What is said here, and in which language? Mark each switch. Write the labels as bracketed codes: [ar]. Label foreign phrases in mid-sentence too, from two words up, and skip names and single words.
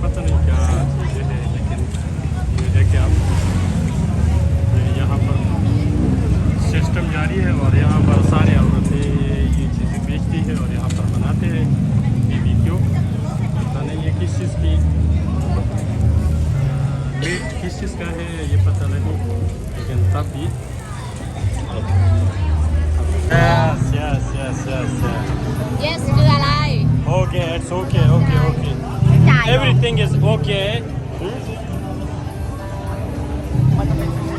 [ur] پتہ نہیں کیا چیزیں ہیں لیکن یہ ہے کہ آپ یہاں پر سسٹم جاری ہے اور یہاں پر سارے عورتیں یہ چیزیں بیچتی ہیں اور یہاں پر بناتے ہیں. BBQ پتہ نہیں یہ کس چیز کی میٹ کس چیز کا ہے یہ پتہ نہیں لیکن تب بھی [th] Yes,คืออะไร [en] Okay, it's okay. [th] จ่ายเหรอ [en] Everything is okay. [th] มันจะเป็น